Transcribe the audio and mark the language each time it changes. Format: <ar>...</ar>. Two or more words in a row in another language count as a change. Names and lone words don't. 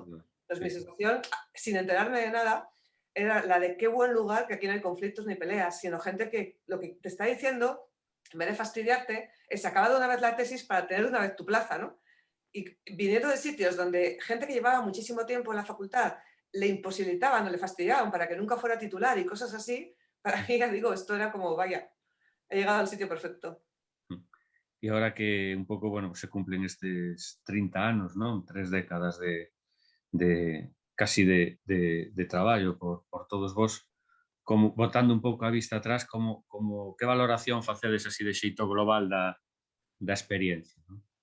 <es>Entonces, mi sensación, sin enterarme de nada, era la de qué buen lugar, que aquí no hay conflictos ni peleas, sino gente que lo que te está diciendo, en vez de fastidiarte, es acabar de una vez la tesis para tener de una vez tu plaza, ¿no? Y viniendo de sitios donde gente que llevaba muchísimo tiempo en la facultad le imposibilitaban o le fastidiaban para que nunca fuera titular y cosas así, para mí, ya digo, esto era como, vaya, he llegado al sitio perfecto.</es> <gl>E agora que un pouco, bueno, se cumplen estes 30 anos, non? 3 décadas de casi de traballo por todos vos, como botando un pouco a vista atrás, como que valoración facedes así de xeito global da experiencia, non?</gl>